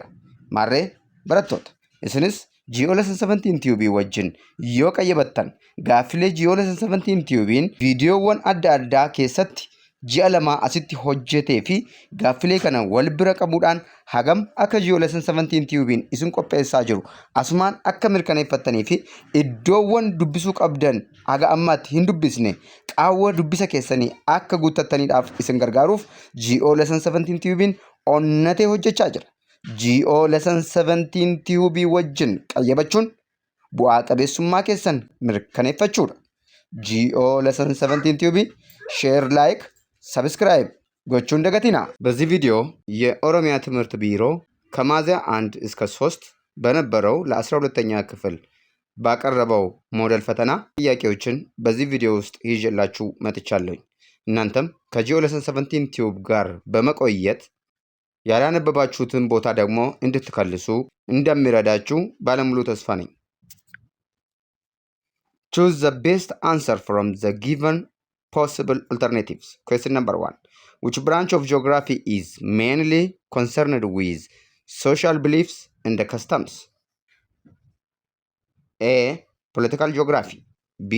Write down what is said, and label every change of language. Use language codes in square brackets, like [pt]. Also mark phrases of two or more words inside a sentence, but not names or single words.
[om] Maarree barattoota isinis GeoGraphy 17 tiyubii wajjin yoo qayyabattan gaaffilee GeoGraphy 17 tiyubiin viidiyoowwan adda addaa keessatti ji'a lama asitti hojjetee fi gaaffilee kana wal bira qabuudhaan hagam akka GeoGraphy 17 tiyubiin isin qopheessaa jiru asumaan akka mirkaneeffattanii fi iddoowwan dubbisuu qabdan haga ammaatti hin dubbisne qaawwa dubbisa keessanii akka guuttattaniidhaaf isin gargaaruuf GeoGraphy 17 tiyubiin onnatee hojjechaa jira. GeoGraphy 17 tiyubii wajjin qayyabachuun bu'aa qabeessummaa keessan mirkaneeffachuudha. GeoGraphy 17 tiyubii [en] share like [om] subscribe gochuun deggertanii [am] በዚህ ቪዲዮ የኦሮሚያ ትምህርት ቢሮ ከሚያዝያ 1 እስከ 3 በነበረው ለ12ኛ ክፍል ባቀረበው ሞዴል ፈተና ጥያቄዎችን በዚህ ቪዲዮ ውስጥ ይዤላችሁ መጥቻለሁ። እናንተም ከጂኦግራፊ 17 ቲዩብ ጋር በመቆየት ያላነበባችሁትን ቦታ ደግሞ እንድትከልሱ እንደሚረዳችሁ ባለሙሉ ተስፋ ነኝ። [en] Choose the best answer from the given possible alternatives. Question number 1. Which branch of geography is mainly concerned with social beliefs and customs? A. Political geography. B.